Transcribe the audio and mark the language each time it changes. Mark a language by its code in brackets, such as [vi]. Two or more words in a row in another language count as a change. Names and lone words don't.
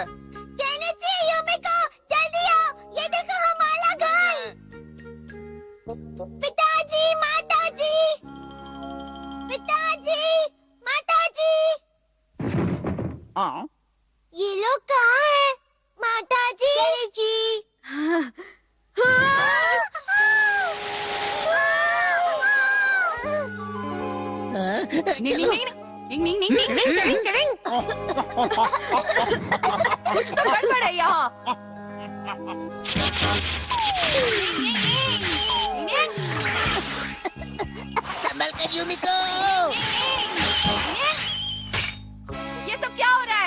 [hi] केनिची, युमिको, जल्दी आओ, ये देखो हमारा घर। पिताजी, माताजी, पिताजी, माताजी। हाँ ये लोग कहाँ हैं? माताजी। केनिची। निंग निंग निंग निंग निंग निंग निंग निंग। कुछ तो गड़बड़ है यहाँ। संभल कर युमिको। ये सब क्या हो रहा है?